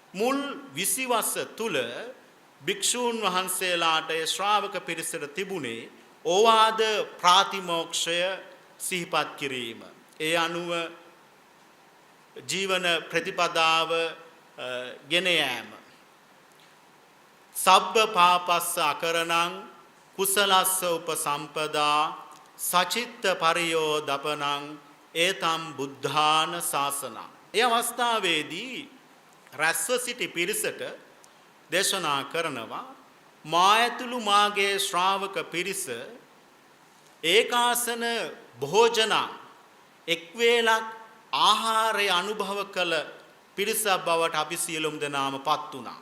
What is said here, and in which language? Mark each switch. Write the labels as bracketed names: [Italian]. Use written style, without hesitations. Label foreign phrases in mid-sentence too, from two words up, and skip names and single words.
[Sinhala] මුල් 20 වස තුල භික්ෂූන් වහන්සේලාට ශ්‍රාවක පිරිසට තිබුණේ ඕවාද ප්‍රාතිමෝක්ෂය සිහිපත් කිරීම. ඒ අනුව ජීවන ප්‍රතිපදාව ගෙන යාම. [Pali] සබ්බ පාපස්ස අකරණං කුසලස්ස උපසම්පදා සචිත්ත පරියෝ දපනං ඒතම් බුද්ධාන ශාසනං. [Sinhala] ඒ අවස්ථාවේදී රැස්ව සිටි පිරිසට දේශනා කරනවා මා ඇතුළු මාගේ ශ්‍රාවක පිරිස ඒකාසන භෝජන එක් වේලක් ආහාරය අනුභව කළ පිරිසක් බවට අපි සියලුම දෙනාම පත් වුණා.